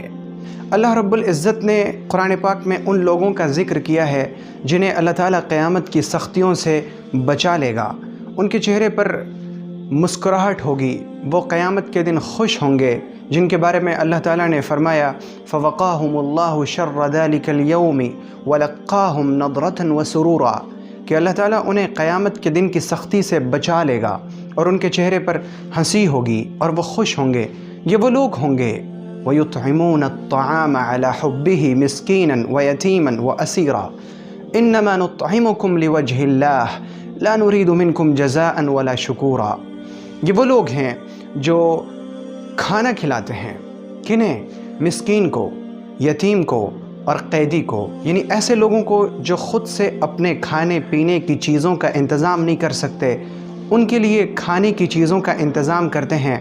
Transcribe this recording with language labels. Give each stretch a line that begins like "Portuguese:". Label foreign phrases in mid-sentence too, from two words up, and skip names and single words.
Hindi: अल्लाह रब्बुल इज़्ज़त ने कुरान पाक में उन लोगों का ज़िक्र किया है जिन्हें अल्लाह ताला क़यामत की सख्तियों से बचा लेगा। उनके चेहरे पर मुस्कुराहट होगी, वो क़यामत के दिन खुश होंगे, जिनके बारे में अल्लाह ताला ने फरमाया,
Arabic: فوقاهم الله شر ذلك اليوم ولقاهم نضرة وسرورا,
Hindi: कि अल्लाह ताला उन्हें क़यामत के दिन की सख्ती से बचा लेगा और उनके चेहरे पर हंसी होगी और वो खुश होंगे। ये वो लोग होंगे,
Arabic: ويطعمون الطعام على حبه مسكينا ويتيما وأسيرا إنما نطعمكم لوجه الله لا نريد منكم جزاء ولا شكورا.
Hindi: ये वो लोग हैं जो खाना खिलाते हैं, किन्हें? मिस्कीन को, यतीम को और कैदी को, यानी ऐसे लोगों को जो ख़ुद से अपने खाने पीने की चीज़ों का इंतज़ाम नहीं कर सकते, उनके लिए खाने की चीज़ों का इंतज़ाम करते हैं।